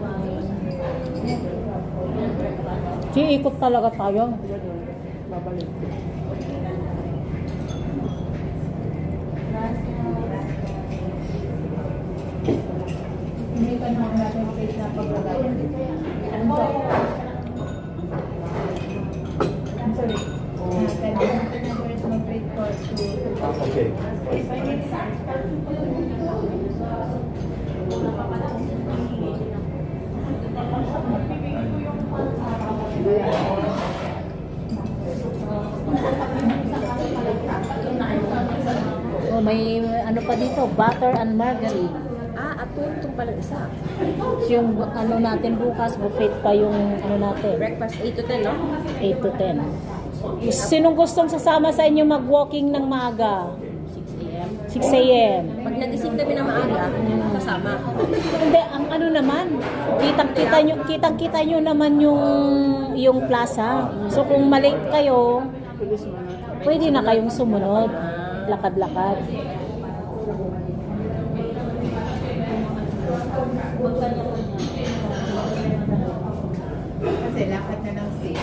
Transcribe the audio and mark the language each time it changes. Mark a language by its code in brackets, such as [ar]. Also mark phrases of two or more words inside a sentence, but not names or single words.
[tl] Ikot talaga tayo. Babalik. May panahon natin face na paglagayan. [en] I'm sorry. [tl] Mag-wait for Okay. Oh, may ano pa dito, [en] butter and margarine. [tl] Atun. Itong palang isa. Yung ano natin bukas, buffet pa yung ano natin, [en] Breakfast 8 to 10, no? 8 to 10. [tl] Sinong gustong sasama sa inyo mag-walking ng maaga? 6 a.m. 6 a.m. Pag nagising kami na maaga, kasama. Hindi, ang ano naman, kitang-kita nyo naman yung plaza. So kung malate kayo, pwede na kayong sumunod. Lakad-lakad. Kasi lakad na ng safe.